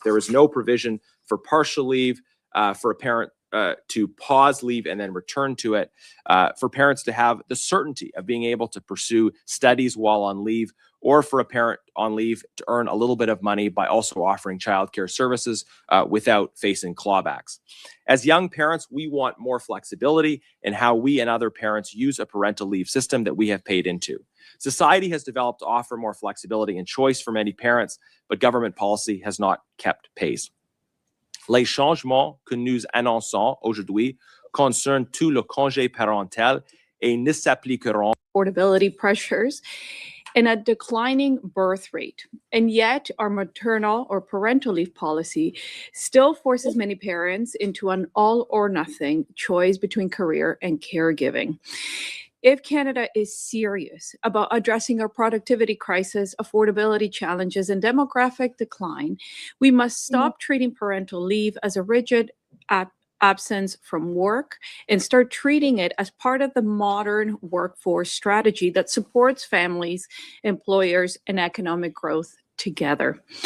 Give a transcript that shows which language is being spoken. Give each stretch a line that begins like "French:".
English: There is no provision for partial leave, for a parent to pause leave and then return to it, for parents to have the certainty of being able to pursue studies while on leave, or for a parent on leave to earn a little bit of money by also offering childcare services without facing clawbacks. As young parents, we want more flexibility in how we and other parents use a parental leave system that we have paid into. Society has developed to offer more flexibility and choice for many parents, but government policy has not kept pace.
French: Les changements que nous annonçons aujourd'hui concernent tout le congé parental et ne s'appliqueront.
English: Affordability pressures and a declining birth rate. And yet our maternal or parental leave policy still forces many parents into an all or nothing choice between career and caregiving. If Canada is serious about addressing our productivity crisis, affordability challenges, and demographic decline, we must stop treating parental leave as a rigid absence from work and start treating it as part of the modern workforce strategy that supports families, employers, and economic growth together.